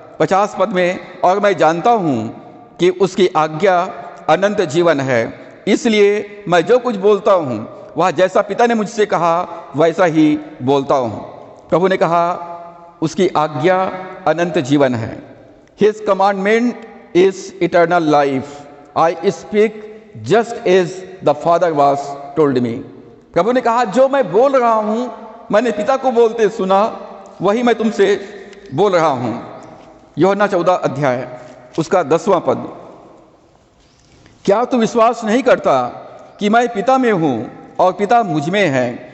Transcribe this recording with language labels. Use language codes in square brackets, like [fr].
[hi] 50 पद में, और मैं जानता हूँ कि उसकी आज्ञा अनंत जीवन है, इसलिए मैं जो कुछ बोलता हूँ वह जैसा पिता ने मुझसे कहा वैसा ही बोलता हूँ। प्रभु ने कहा उसकी आज्ञा अनंत जीवन है। [en] His commandment is eternal life. I speak just as the Father was told me. [hi] प्रभु ने कहा जो मैं बोल रहा हूँ मैंने पिता को बोलते सुना, वही मैं तुमसे बोल रहा हूँ। यूहन्ना 14 अध्याय उसका 10वां पद। क्या तू विश्वास नहीं करता कि मैं पिता में हूँ और पिता मुझ में है?